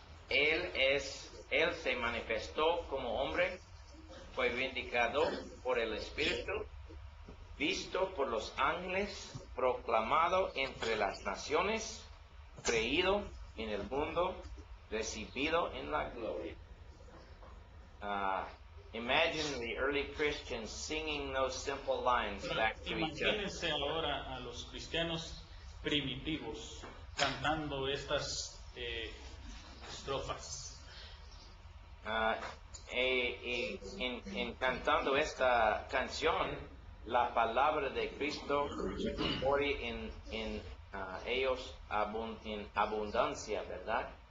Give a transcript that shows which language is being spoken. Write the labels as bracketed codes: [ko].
[es] Él se manifestó como hombre, fue vindicado por el Espíritu, visto por los ángeles, proclamado entre las naciones, creído en el mundo, recibido en la gloria. [en] Imagine the early Christians singing those simple lines back to each other. [es] Imagínense ahora a los cristianos primitivos cantando estas estrofas. En cantando esta canción, la palabra de Cristo mora en ellos en abundancia, ¿verdad?